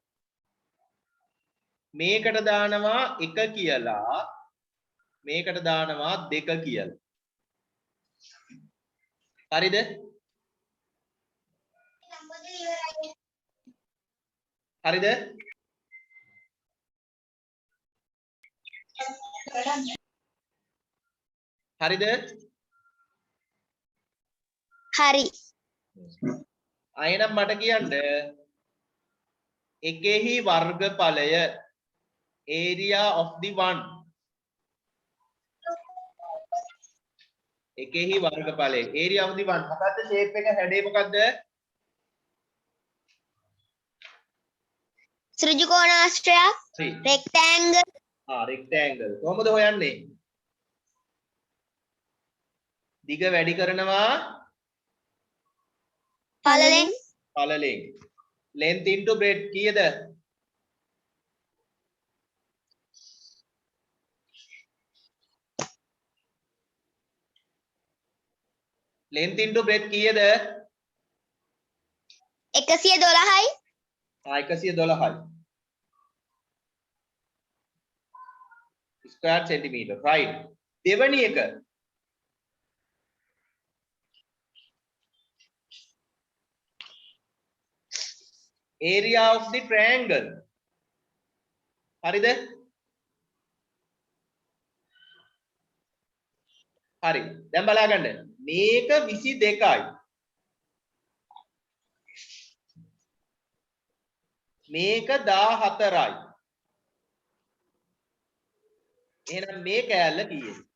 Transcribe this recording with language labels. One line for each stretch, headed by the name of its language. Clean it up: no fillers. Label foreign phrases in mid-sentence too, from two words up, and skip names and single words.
Sinhala: මේකට දානවා 1 කියලා මේකට දානවා 2 කියලා හරිද හරිද හරිද හරි. අයනම් මට කියන්න එකෙහි වර්ගඵලය
English: area of the one
Sinhala: එකෙහි වර්ගඵලය
English: area of the one
Sinhala: මොකද්ද shape එක හැඩේ මොකද්ද ත්‍රිකෝණාශ්‍රයක් rectangle rectangle කොහොමද හොයන්නේ දිග වැඩි කරනවා පළලෙන්
English: පළලෙන් length into breadth කීයද length into breadth කීයද
Sinhala: 112යි
English: 112යි square centimeter right
Sinhala: දෙවැනි එක
English: area of the triangle
Sinhala: හරිද හරි දැන් බලා ගන්න මේක 22යි මේක 14යි එහෙනම් මේ කෑල්ල කීයද